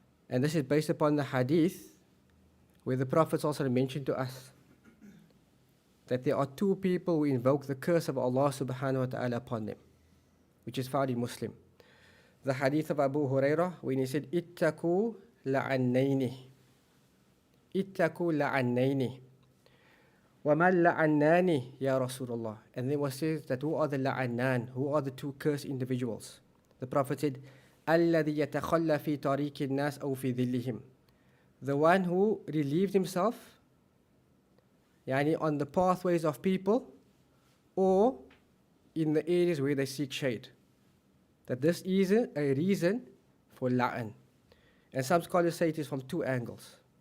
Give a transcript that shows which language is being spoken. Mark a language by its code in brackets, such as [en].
[en] And this is based upon the hadith where the Prophet also mentioned to us that there are 2 people who invoke the curse of Allah subhanahu wa ta'ala upon them, which is found in Muslim. The hadith of Abu Hurairah when he said, [ar] ittaku la'annayni. Ittaku la'annayni. وَمَا اللَّعَنَّانِ يَا رَسُولَ اللَّهِ. [en] And then was said that who are the la'annan, who are the 2 cursed individuals? The Prophet said, [ar] الَّذِي يَتَخَلَّى فِي طَرِيقِ النَّاسِ أَوْ فِي ظِلِّهِمْ. [en] The one who relieved himself, yani on the pathways of people or in the areas where they seek shade. That this is a reason for la'an. And some scholars say it is from 2 angles.